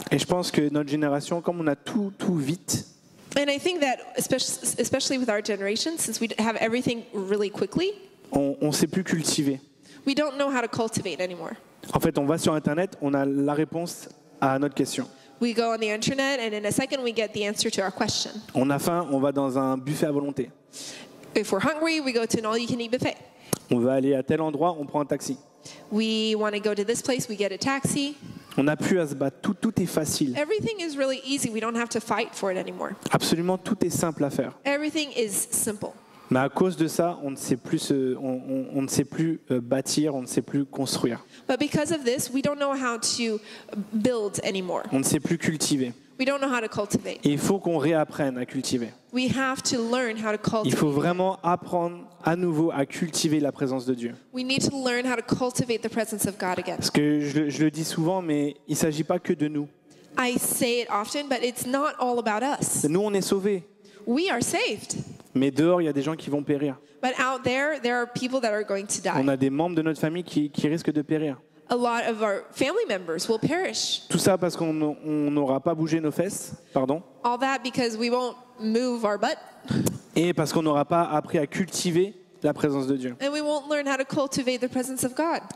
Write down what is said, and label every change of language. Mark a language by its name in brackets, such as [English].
[French] Et je pense que notre génération, comme on a tout vite, [English] And I think that especially with our generation, since we have everything really quickly, [French] on ne sait plus cultiver. [English] we don't know how to cultivate anymore. [French] En fait, on va sur Internet, on a la réponse à notre question. [English] We go on the internet, and in a second, we get the answer to our question. [French] On a faim, on va dans un buffet à volonté. [English] If we're hungry, we go to an all-you-can-eat buffet. [French] On va aller à tel endroit, on prend un taxi. [English] We want to go to this place, we get a taxi. [French] On n'a plus à se battre, tout est facile. [English] Everything is really easy. We don't have to fight for it anymore. [French] Absolument tout est simple à faire. [English] Everything is simple. [French] Mais à cause de ça, on ne sait plus, on ne sait plus bâtir, on ne sait plus construire, [English] But because of this, we don't know how to build anymore. [French] on ne sait plus cultiver. [English] We don't know how to cultivate. [French] Et il faut qu'on réapprenne à cultiver. [English] We have to learn how to [French] Il faut [English] cultivate. [French] vraiment apprendre à nouveau à cultiver la présence de Dieu. [English] We need to learn how to cultivate the presence of God again. [French] Parce que je le dis souvent, mais il ne s'agit pas que de nous. [English] I say it often, but it's not all about us. [French] Nous, on est sauvés. [English] We are saved. [French] Mais dehors, il y a des gens qui vont périr. [English] But out there are people that are going to [French] On [English] die. [French] a des membres de notre famille qui risquent de périr. [English] A lot of our family members will perish. [French] Tout ça parce qu'on n'aura pas bougé nos fesses, pardon, [English] All that because we won't move our butt [French] et parce qu'on n'aura pas appris à cultiver la présence de Dieu. [English] and we won't learn how to cultivate the presence of God.